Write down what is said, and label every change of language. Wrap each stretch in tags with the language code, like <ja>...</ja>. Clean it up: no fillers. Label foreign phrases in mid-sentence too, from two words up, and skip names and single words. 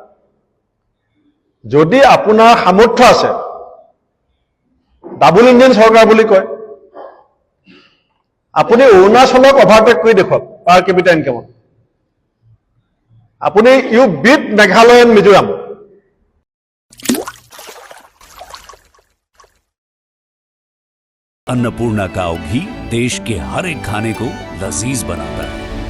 <as>যদি আপোনাৰ সামৰ্থ্য আছে,</as> <en>double engine</en> <as>চৰকাৰ বুলি কয়, আপুনি অৰুণাচলক অভাৰটেক কৰি দেখুৱাওক</as> <en>per capita income. আপুনি you beat Meghalaya and Mizoram.</en> <hi>अन्नपूर्णा काव घी देश के हर एक खाने को लजीज बनाता है।</hi>